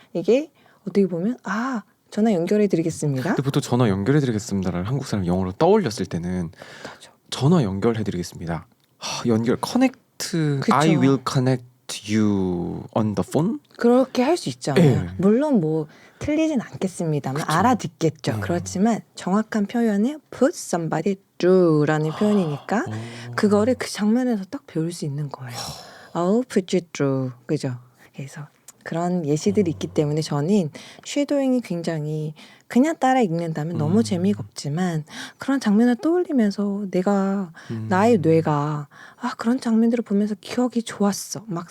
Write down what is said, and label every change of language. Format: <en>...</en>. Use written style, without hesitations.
<ko>이게 어떻게 보면 전화 연결해드리겠습니다. 근데 보통 전화 연결해드리겠습니다를 한국 사람 영어로 떠올렸을 때는 전화 연결해드리겠습니다. 연결 connect. 그쵸.</ko> <en>I will connect you on the phone.</en> <ko>그렇게 할 수 있잖아요. 네. 물론 뭐 틀리진 않겠습니다만 그쵸. 알아듣겠죠. 그렇지만 정확한 표현은</ko> <en>put somebody through</en> <ko>라는 표현이니까 그거를 그 장면에서 딱 배울 수 있는 거예요.</ko> <en>I'll put you through.</en> <ko>그죠? 그래서 그런 예시들이 있기 때문에 저는 쉐도잉이 굉장히 그냥 따라 읽는다면 너무 재미가 없지만 그런 장면을 떠올리면서 나의 뇌가 그런 장면들을 보면서 기억이 좋았어.</ko>